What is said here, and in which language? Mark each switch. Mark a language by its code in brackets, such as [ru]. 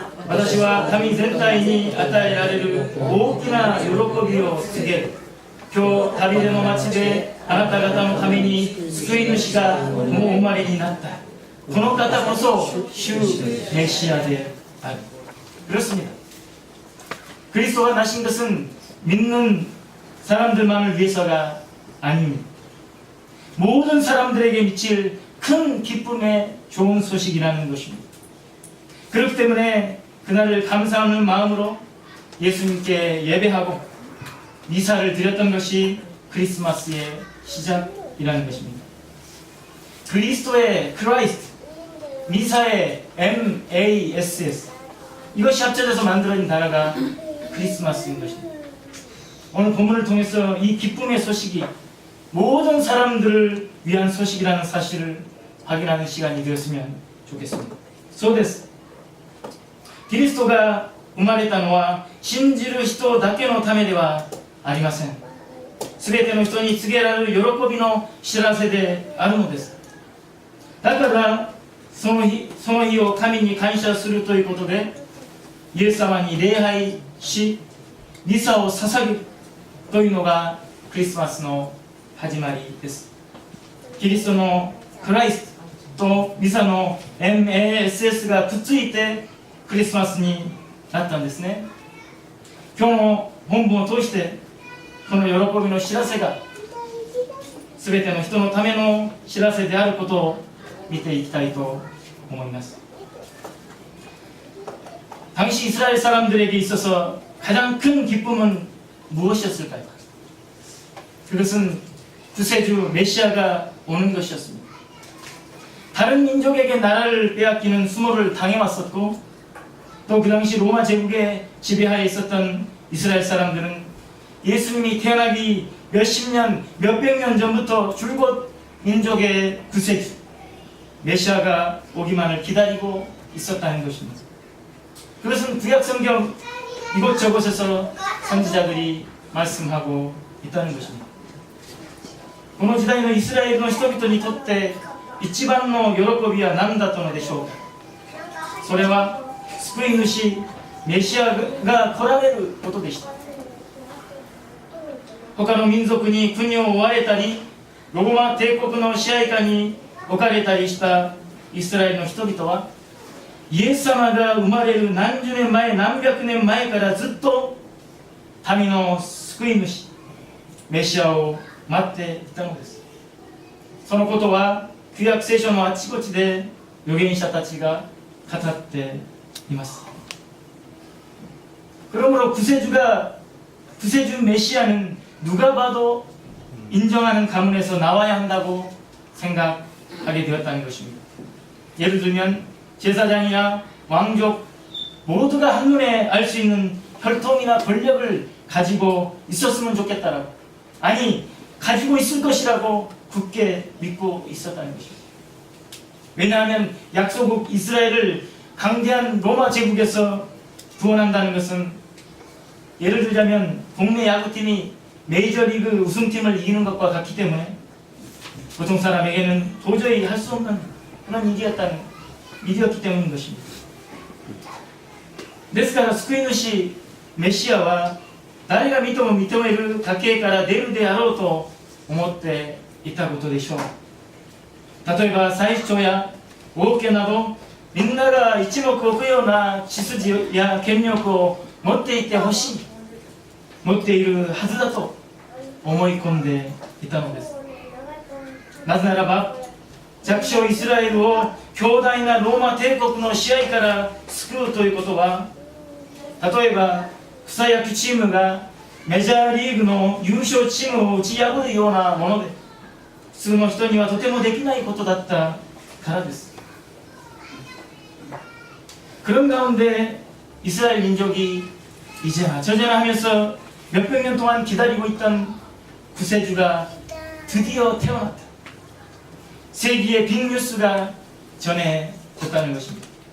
[ja] 私は神全体に与えられる大きな喜びを告げる。今日旅での町であなた方のために救い主がもう生まれになった。この方こそ主メシアである。 [ko] 그렇습니다. 그리스도가 나신 것은 믿는 사람들만을 위해서가 아닙니다. 모든 사람들에게 미칠 큰 기쁨의 좋은 소식이라는 것입니다. 그렇기 때문에 그날을 감사하는 마음으로 예수님께 예배하고 미사를 드렸던 것이 크리스마스의 시작이라는 것입니다. 그리스도의 크라이스트, 미사의 MASS, 이것이 합쳐져서 만들어진 단어가 크리스마스인 것입니다. 오늘 본문을 통해서 이 기쁨의 소식이 모든 사람들을 위한 소식이라는 사실을 확인하는 시간이 되었으면 좋겠습니다. [ja] そうです。キリストが生まれたのは信じる人だけのためではありません。すべての人に告げられる喜びの知らせであるのです。だからその日を神に感謝するということで、イエス様に礼拝し、ミサを捧げるというのがクリスマスの始まりです。キリストのクライストとミサの MASS がくっついてクリスマスになったんですね。今日の本文を通してこの喜びの知らせが全ての人のための知らせであることを見ていきたいと思います。 [ko] 당시 이스라엘 사람들에게 있어서 가장 큰 기쁨은 무엇이었을까요? 그것은 구세주 메시아가 오는 것이었습니다. 다른 민족에게 나라를 빼앗기는 수모를 당해왔었고, 또 그 당시 로마 제국의 지배하에 있었던 이스라엘 사람들은 예수님이 태어나기 몇십 년, 몇백 년 전부터 줄곧 민족의 구세주 메시아가 오기만을 기다리고 있었다는 것입니다. 그것은 구약 성경 이곳저곳에서 선지자들이 말씀하고 있다는 것입니다. [ja] この時代のイスラエルの人々にとって一番の喜びは何だったのでしょうか。それは救い主メシアが来られることでした。他の民族に国を追われたり、ローマ帝国の支配下に置かれたりしたイスラエルの人々は、イエス様が生まれる何十年前、何百年前からずっと民の救い主メシアを待っていたのです。そのことは旧約聖書のあちこちで預言者たちが語っています。 [ko] 그러므로 구세주 메시아는 누가 봐도 인정하는 가문에서 나와야 한다고 생각하게 되었다는 것입니다. 예를 들면 제사장이나 왕족 모두가 한눈에 알 수 있는 혈통이나 권력을 가지고 있었으면 좋겠다라고, 아니 가지고 있을 것이라고 굳게 믿고 있었다는 것입니다. 왜냐하면 약소국 이스라엘을 강대한 로마 제국에서 구원한다는 것은, 예를 들자면 동네 야구팀이 메이저리그 우승팀을 이기는 것과 같기 때문에 보통 사람에게는 도저히 할 수 없는 그런 일이었기 때문인 것입니다. [ja] ですから救い主メシアは誰が見ても認める家系から出るであろうと思っていたことでしょう。例えば最初や王家などみんなが一目置くような血筋や権力を持っていてほしい、持っているはずだと思い込んでいたのです。なぜならば弱小イスラエルを強大なローマ帝国の支配から救うということは、例えば草野球チームがメジャーリーグの優勝チームを打ち破るようなもので、普通の人にはとてもできないことだったからです。 [ko] 그런 가운데 이스라엘 민족이 이제 저전하면서 몇백 년 동안 기다리고 있던 구세주가 드디어 태어났다. 세기의 빅뉴스가 전해졌다는 것입니다.